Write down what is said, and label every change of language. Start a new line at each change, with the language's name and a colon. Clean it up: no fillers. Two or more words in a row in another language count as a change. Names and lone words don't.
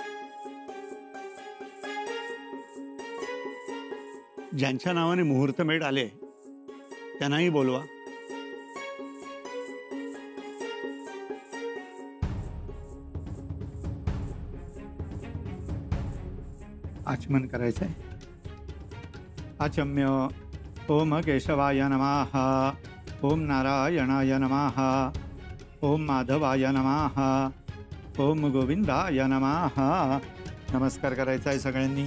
Marathi: ज्यांच्या नावाने मुहूर्तमेढ आले त्यांनाही बोलवा. आचमन करायचंय.
Sanskrit: आचम्य. ओम केशवाय नमः. ओम नारायणाय नमः. ओम माधवाय नमः. ओम गोविंदाय नमः.
Marathi: नमस्कार करायचा आहे सगळ्यांनी.